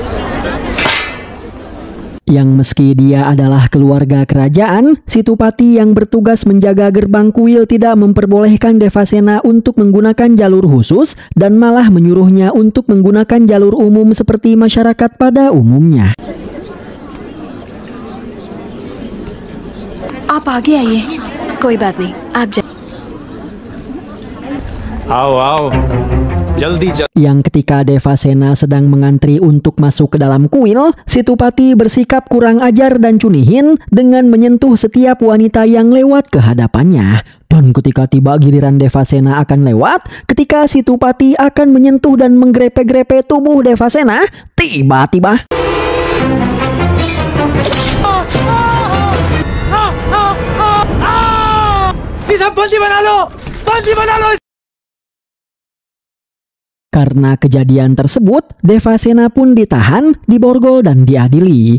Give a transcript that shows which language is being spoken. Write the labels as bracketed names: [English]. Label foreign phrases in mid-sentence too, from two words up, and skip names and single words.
[Indonesian] Yang meski dia adalah keluarga kerajaan, Situpati yang bertugas menjaga gerbang kuil tidak memperbolehkan Devasena untuk menggunakan jalur khusus dan malah menyuruhnya untuk menggunakan jalur umum seperti masyarakat pada umumnya. [Hindi] आप आगे आइए, कोई बात नहीं, आप आओ जल्दी [Indonesian] Yang ketika Devasena sedang mengantri untuk masuk ke dalam kuil, Situpati bersikap kurang ajar dan cunihin dengan menyentuh setiap wanita yang lewat ke hadapannya. Dan ketika tiba giliran Devasena akan lewat, ketika Situpati akan menyentuh dan menggrepe-grepe tubuh Devasena, tiba-tiba Karena kejadian tersebut, Devasena pun ditahan, diborgol dan diadili.